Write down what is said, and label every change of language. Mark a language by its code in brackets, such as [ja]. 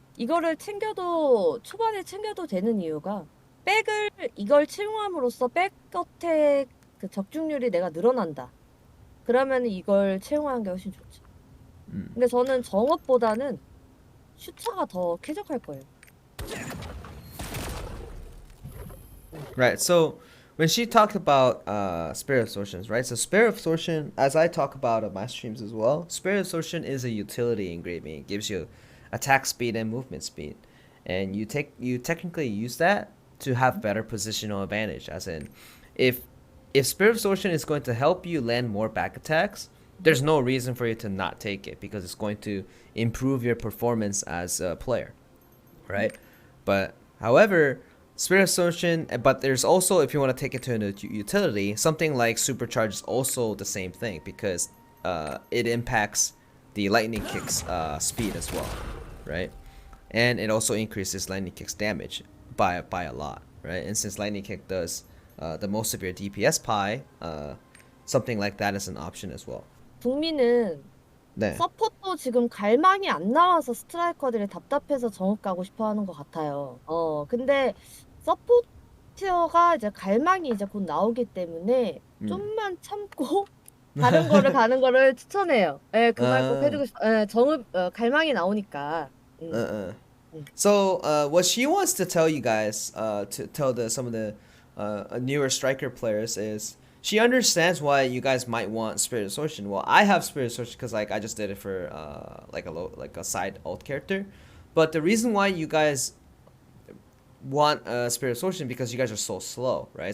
[ko] 이거를 초반에 챙겨도 되는 이유가 이걸 채용함으로써 백 겉에 그 적중률이 내가 늘어난다. 그러면 이걸 채용하는 게 훨씬 좋죠. 근데 저는 정업보다는 슈차가 더 쾌적할 거예요. [en] Right. So when she talked about spirit absorptions, right? So spirit absorption, as I talk about on my streams as well, spirit absorption is a utility engraving. It gives you attack speed and movement speed, and you technically use that to have better positional advantage. As in, if spirit absorption is going to help you land more back attacks, there's no reason for you to not take it because it's going to improve your performance as a player, right? But however, spirit absorption, but there's also, if you want to take it to a utility, something like supercharge is also the same thing because it impacts the lightning kick's speed as well, right? And it also increases lightning kick's damage by a lot, right? And since lightning kick does the most of your DPS pie, something like that is an option as well. [ko] 북미는 네. 서포도 지금 갈망이 안 나와서 스트라이커들이 답답해서 정읍 가고 싶어 하는 것 같아요. 근데 서포터가 이제 갈망이 이제 곧 나오기 때문에 좀만 참고 다른 거를 가는 거를 추천해요. 예, 그 말 꼭 해주고 싶어요. 정읍 갈망이 나오니까. [en] So what she wants to tell you guys, to tell some of the newer striker players is she understands why you guys might want spirit absorption. Well, I have spirit absorption because I just did it for like a side alt character, but the reason why you guys want spirit absorption because you guys are so slow, right?